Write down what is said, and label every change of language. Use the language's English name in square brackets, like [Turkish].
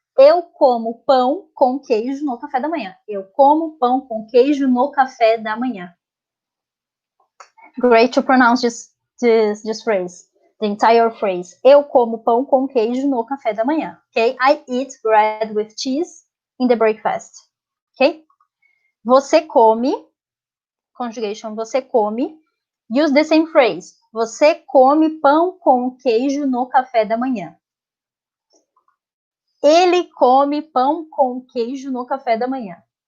[Portuguese] Eu como pão com queijo no café da manhã. Eu como pão com queijo no café da manhã. [English] Great to pronounce this phrase. The entire phrase. [Portuguese] Eu como pão com queijo no café da manhã. [English] Okay? I eat bread with cheese in the breakfast. Ok? [Portuguese] Você come, conjugation, você come. [English] Use the same phrase. [Portuguese] Você come pão com queijo no café da manhã. Ele come pão com queijo no café da manhã.